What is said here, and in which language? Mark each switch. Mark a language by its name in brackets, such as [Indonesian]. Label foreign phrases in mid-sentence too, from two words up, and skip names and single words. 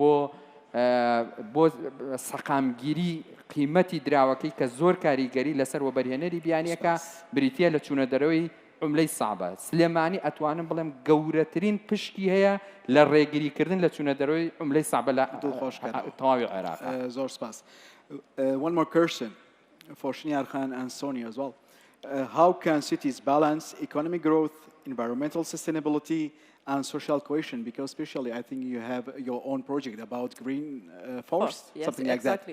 [Central Kurdish] بۆ سەقامگیری قیمەتی دراوەکەی کە زۆر کاریگەری لەسەر وەبەرهێنەری بیانیەکە بریتیە لە چوونە دەرەوەی عملەی سەعبە سلێمانی ئەتوانم بڵێم گەورەترین پشکی هەیە لە ڕێگریکردن لە چوونە دەرەوەی عملەی سەعبە لە تەواوی عێراق زۆر سپاس [English] one more question for Shniar Khan and Sonia as well how can cities balance economic growth environmental sustainability and social cohesion because especially I think you have your own project about green forest yes, something like exactly.